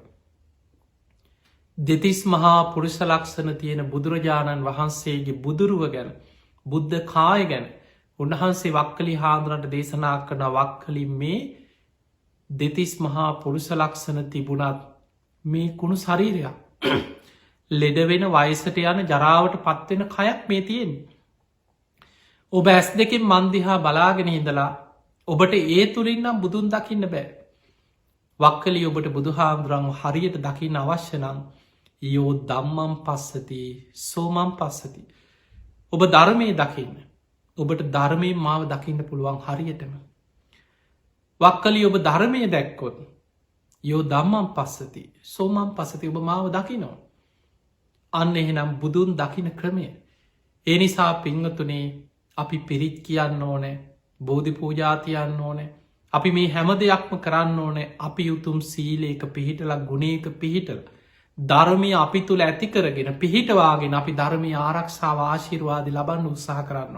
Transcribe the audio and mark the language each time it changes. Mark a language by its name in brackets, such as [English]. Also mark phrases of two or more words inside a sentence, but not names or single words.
[Sinhala] දෙතිස් මහා පුරුෂ ලක්ෂණ තියෙන බුදුරජාණන් වහන්සේගේ බුදුරුව ගැන බුද්ධ කාය ගැන උන්වහන්සේ වක්කලි හාදුරට දේශනා කරන වක්කලින් මේ දෙතිස් මහා පුරුෂ ලක්ෂණ තිබුණත් මේ කුණු ශරීරයක් ලෙඩවෙන වයසට යන ජරාවට පත්වෙන කයක් මේ තියෙන්. ඔබ ඇස් දෙකින් මන්දිහා බලාගෙන හිදලා ඔබට ඒ තුළින්නම් බුදුන් දකින්න බෑ. වක්කලි ඔබට බුදුහාමුදුරන් හරියට දකින්න අවශ්‍යනං [Pali] යෝ දම්මම් පස්සති සෝමම් පස්සති. [Sinhala] ඔබ ධර්මය දකින්න. ඔබට ධර්මය මාව දකින්න පුළුවන් හරියටම. වක්කලි ඔබ ධර්මය දැක්කොත් [Pali] යෝ දම්මම් පස්සති සෝමම් පස්සති [Sinhala] ඔබ මාව දකිනෝ. අන්න එහෙනම් බුදුන් දකින ක්‍රමය. ඒ නිසා පිංහතුනේ අපි පිරිත් කියන්න ඕනෑ බෝධි පූජාතියන්න ඕනෑ. අපි මේ හැම දෙයක්ම කරන්න ඕනෑ අපි උතුම් සීලේක පිහිටල ගුණේක පිහිටල. ධර්මය අපි තුළ ඇති කරගෙන පිහිටවාගෙන අපි ධර්මය ආරක්ෂාව ආශිර්වාදි ලබන්න උත්සාහ කරන්නවා.